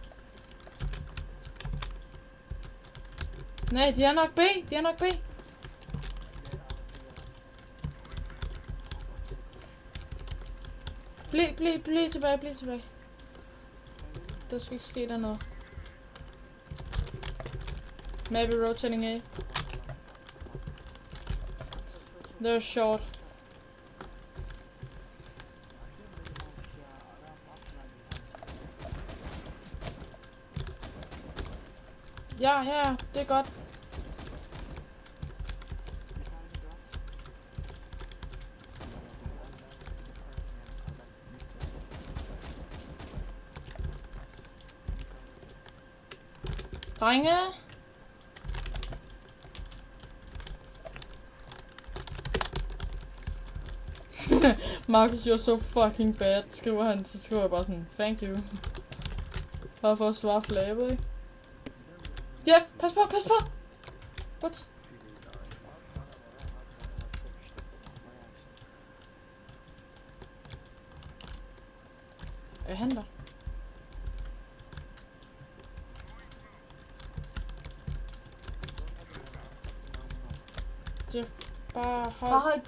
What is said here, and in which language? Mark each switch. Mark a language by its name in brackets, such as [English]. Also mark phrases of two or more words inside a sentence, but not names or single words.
[Danish] Nej, de er nok B. De er nok B. Bliv tilbage, bliv tilbage. Der skal ikke ske der noget. [English] Maybe rotating A. They're short. [Danish] Ja, det er godt. Drenge. [English] Marcus, you're so fucking bad, [Danish] skriver han. Så skriver jeg bare sådan, [English] thank you. [Danish] Bare for at svare flabet, ikke? Jeff, pas på, pas på! What? Er han der? Jeff, bare hold